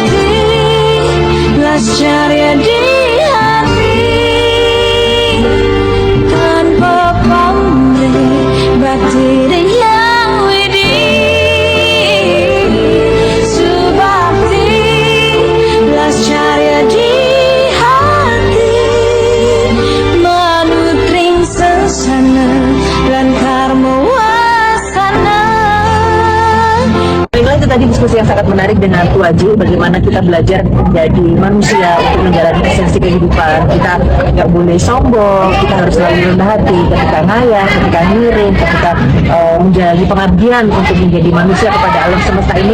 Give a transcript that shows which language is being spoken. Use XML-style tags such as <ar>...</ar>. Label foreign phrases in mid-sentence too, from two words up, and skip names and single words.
<ban>Subakti</ban> <id>Ceria di hati tanpa pamrih</id> <ban>bakti yang widih subakti belas</ban> <id>ceria di hati</id> <ban>manutring sesana lan karma wasana.</ban> <id>Baiklah, itu tadi diskusi yang sangat menarik dengan Tu Aji, bagaimana kita belajar menjadi manusia untuk menjalani esensi kehidupan. Kita nggak boleh sombong, kita harus selalu rendah hati ketika ngayah, ketika ngiring, ketika menjalani pengabdian untuk menjadi manusia kepada alam semesta ini.</id>